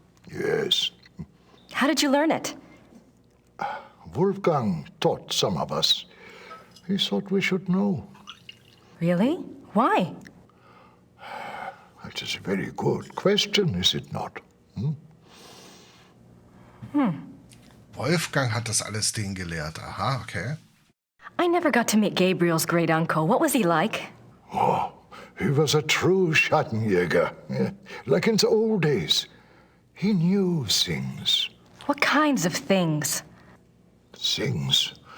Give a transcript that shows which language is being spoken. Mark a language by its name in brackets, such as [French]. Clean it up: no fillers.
[English] Yes. How did you learn it? Wolfgang taught some of us. He thought we should know. Really? Why? It is a very good question, is it not? [German] Wolfgang hat das alles denen gelehrt. Aha, okay. [English] I never got to meet Gabriel's great uncle. What was he like? Oh, he was a true Schattenjäger, yeah, like in the old days. He knew things. What kinds of things? Things.